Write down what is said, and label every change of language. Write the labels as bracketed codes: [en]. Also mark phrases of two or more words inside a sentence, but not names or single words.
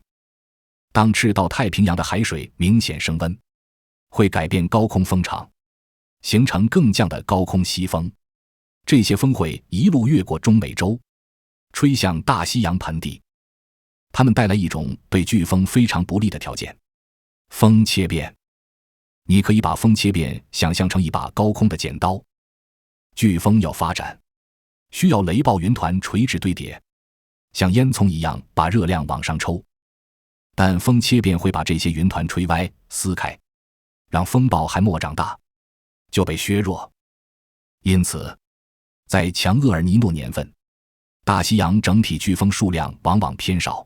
[zh] 當赤道太平洋的海水明顯升溫，會改變高空風場，形成更降的高空西風，這些風會一路越過中美洲，吹向大西洋盆地。它們帶來一種對飓風非常不利的條件——風切变。你可以把風切变想象成一把高空的剪刀。飓風要發展，需要雷暴雲團垂直堆疊，像煙囪一樣把熱量往上抽。但風切变會把這些雲團吹歪、撕開，讓風暴還沒長大就被削弱。因此，在強厄爾尼諾年份，大西洋整體飓風數量往往偏少。